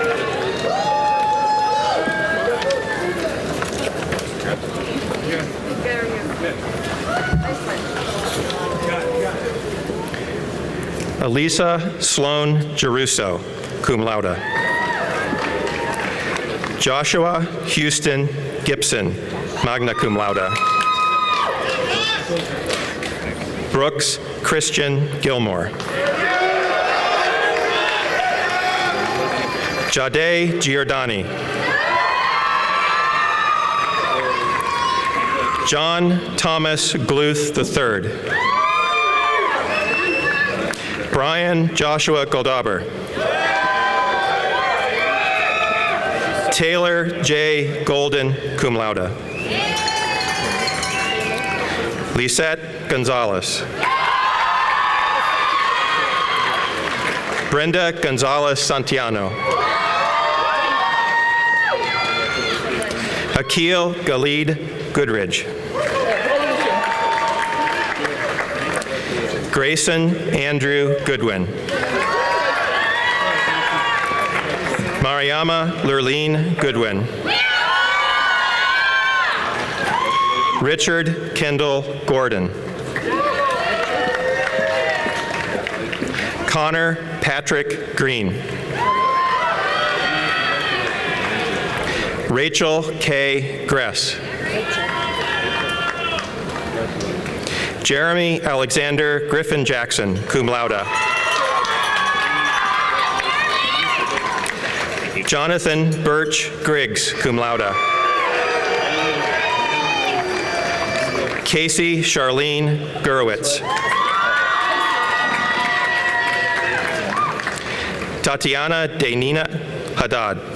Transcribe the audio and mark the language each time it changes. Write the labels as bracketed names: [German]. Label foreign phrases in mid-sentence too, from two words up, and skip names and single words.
[English] Elisa Sloan Geruso, [Latin] cum laude. [English] Joshua Houston Gibson, [Latin] magna cum laude. [English] Brooks Christian Gilmore. Jade Giordani. John Thomas Gluth III. Brian Joshua Goldauber. Taylor J. Golden, [Latin] cum laude. [English] Lisette Gonzalez. Brenda Gonzalez Santiano. Akil Galid Goodridge. Grayson Andrew Goodwin. Mariama Lurleen Goodwin. Richard Kendall Gordon. Connor Patrick Green. Rachel K. Gress. Jeremy Alexander Griffin Jackson, [Latin] cum laude. [English] Jonathan Birch Griggs, [Latin] cum laude. [English] Casey Charlene Gurwitz. Tatiana Denina Haddad.